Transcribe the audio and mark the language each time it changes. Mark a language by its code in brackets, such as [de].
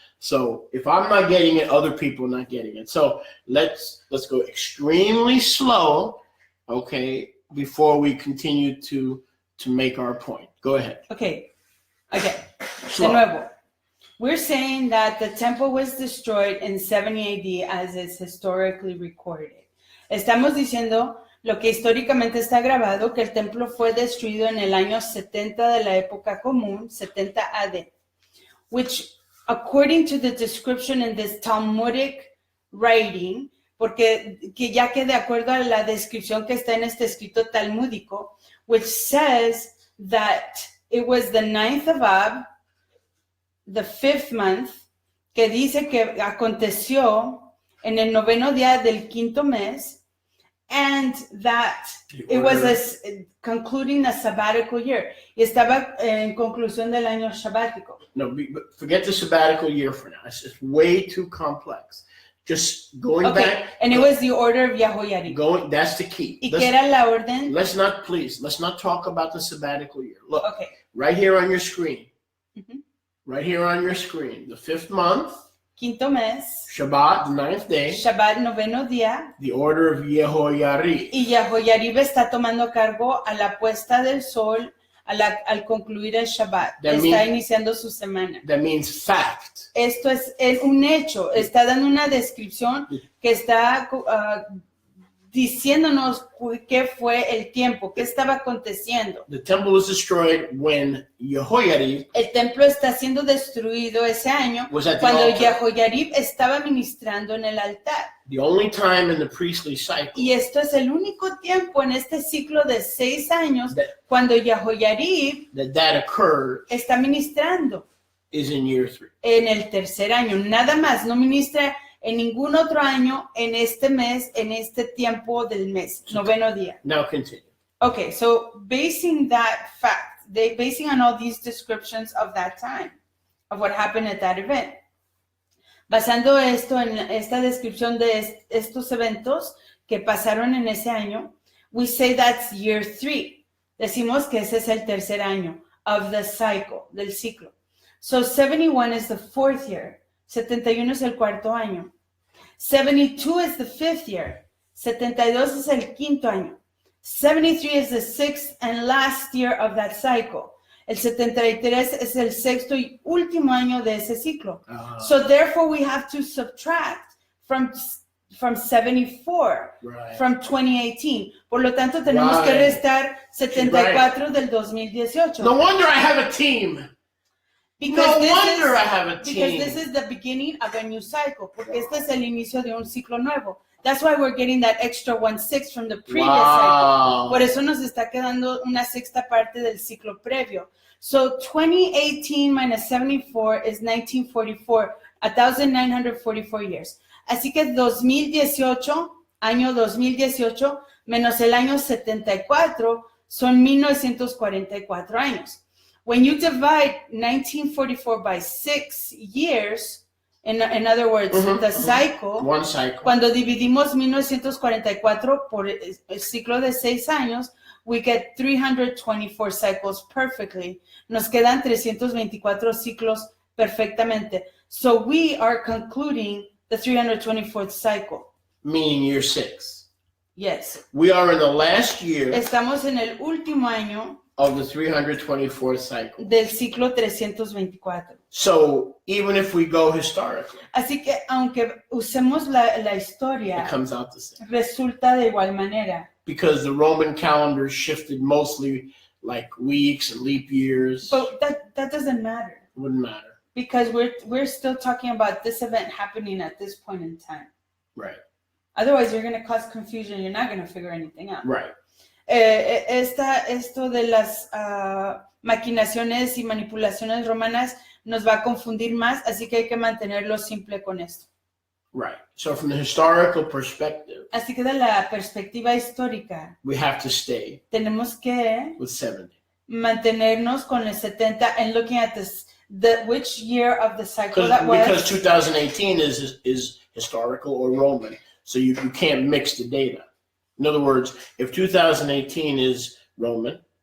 [en] So if I'm not getting it, other people are not getting it. So let's go extremely slow, okay, before we continue to make our point. Go ahead. Okay, again, Slow. [es] de nuevo. [en] We're saying that the temple was destroyed in 70 AD as is historically recorded. [es] Estamos diciendo lo que históricamente está grabado, que el templo fue destruido en el año 70 de la época común, 70 AD, [en] which, according to the description in this Talmudic writing, [es] porque ya que de acuerdo a la descripción que está en este escrito talmúdico, [en] which says that it was the 9th of Ab, the 5th month, [es] que dice que aconteció en el noveno día del quinto mes, [en] and that it was concluding a sabbatical year. [es] Y estaba en conclusión del año sabático. [en] No, but forget the sabbatical year for now. It's just way too complex. Just going back. And it was the order of Yahoyarib. That's the key. [es] ¿Y qué era la orden? [en] Let's not talk about the sabbatical year. Look, Okay. right here on your screen. Mhm. Right here on your screen. The 5th month, [es] Quinto mes, [en] Shabbat, the 9th day, [es] Shabbat, noveno día, [en] the order of Yehoyarib. [es] y Yahoyarib está tomando cargo a la puesta del sol al concluir el Shabbat. Está iniciando su semana. [en] That means fact. [es] Esto es un hecho. Está dando una descripción que está diciéndonos qué fue el tiempo, qué estaba aconteciendo. [en] The temple was destroyed when Yehoyarib [es] El templo está siendo destruido ese año [en] was at the [es] cuando [en] altar. [es] Yahoyarib estaba ministrando en el altar. [en] The only time in the priestly cycle [es] Y esto es el único tiempo en este ciclo de 6 años cuando Yahoyarib [en] that occurred [es] está ministrando [en] is in year 3. [es] en el tercer año. Nada más, no ministra en ningún otro año en este mes, en este tiempo del mes, noveno día. [en] Now continue. Okay, so basing on all these descriptions of that time, of what happened at that event, [es] basando esto en esta descripción de estos eventos que pasaron en ese año, [en] we say that's year 3. [es] Decimos que ese es el tercer año [en] of the cycle, [es] del ciclo. [en] So 71 is the 4th year. [es] 71 es el cuarto año. [en] 72 is the 5th year. [es] 72 es el quinto año. [en] 73 is the 6th and last year of that cycle. [es] El 73 es el sexto y último año de ese ciclo. [en] So therefore we have to subtract from 74 Right. from 2018. [es] Por lo tanto tenemos que restar 74 del 2018. [en] No wonder I have a team. Because I have a team. this is the beginning of a new cycle. [es] Porque este es el inicio de un ciclo nuevo. [en] That's why we're getting that extra 1/6 from the previous cycle. Wow. [es] Por eso nos está quedando una sexta parte del ciclo previo. [en] So 2018 minus 74 is 1944, 1944 years. [es] Así que 2018, año 2018, menos el año 74, son 1944 años. [en] When you divide 1944 by 6 years, in other words, the cycle, One cycle. [es] cuando dividimos 1944 por el ciclo de 6 años, [en] we get 324 cycles perfectly. [es] Nos quedan 324 ciclos perfectamente. [en] So we are concluding the 324th cycle. Meaning year 6. Yes. We are in the last year [es] Estamos en el último año [en] of the 324th cycle. [es] del ciclo 324. [en] So even if we go historically, [es] Así que aunque usemos la [en] it [es] historia, [en] comes out the same. [es] resulta de igual manera. [en] Because the Roman calendar shifted mostly like weeks and leap years. But that doesn't matter. It wouldn't matter. Because we're still talking about this event happening at this point in time. Right. Otherwise, you're going to cause confusion. You're not going to figure anything out. Right. [es] Esto de las maquinaciones y manipulaciones romanas nos va a confundir más, así que hay que mantenerlo simple con esto. [en] Right. So from the historical perspective, [es] Así que de la perspectiva histórica, [en] we have to stay [es] tenemos que [en] with 70. [es] mantenernos con el 70 [en] and looking at this, which year of the cycle that Because was. 2018 is historical or Roman, so you can't mix the data. In other words, if 2018 is Roman,